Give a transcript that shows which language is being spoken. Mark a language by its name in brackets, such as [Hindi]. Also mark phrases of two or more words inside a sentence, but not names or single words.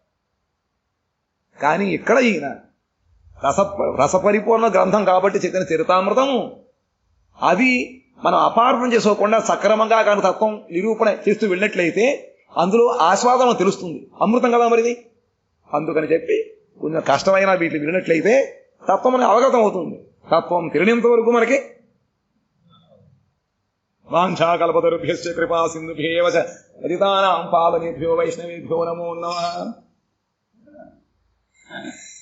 [Telugu] కానీ ఇక్కడ ఈయన రసపరిపూర్ణ గ్రంథం కాబట్టి చైతన్య చరితామృతము, అది మనం అపార్థం చేసుకోకుండా సక్రమంగా కానీ తత్వం నిరూపణ చేస్తూ వెళ్ళినట్లయితే అందులో ఆస్వాదన తెలుస్తుంది. అమృతం కదా మరిది. అందుకని చెప్పి కొంచెం కష్టమైన వీటిని వినట్లయితే తత్వం మనకి అవగతం అవుతుంది. తత్వం తెలియనంత వరకు మనకి [Sanskrit] వాంఛాకల్పతరుభ్యశ్చ కృపా సింధుభ్యేవ చ పతితానాం పావనేభ్యో వైష్ణవేభ్యో నమో నమః.